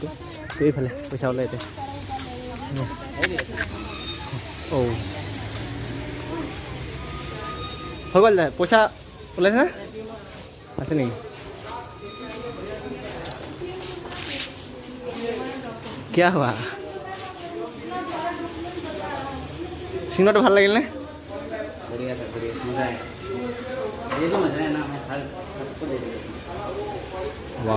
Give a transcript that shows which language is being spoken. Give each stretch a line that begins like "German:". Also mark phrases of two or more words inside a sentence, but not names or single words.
Assamese: তো এইফালে পইচা ওলাই এতিয়া। অঁ হৈ গ'ল পইচা ওলাইছে না আছে নেকি? কিয় হোৱা চিনেমাটো ভাল লাগিল নে?
Hindi: बढ़िया था, बढ़िया मज़ा आया। ये तो मज़ा है ना, मैं हर सबको दे देता हूँ। वाओ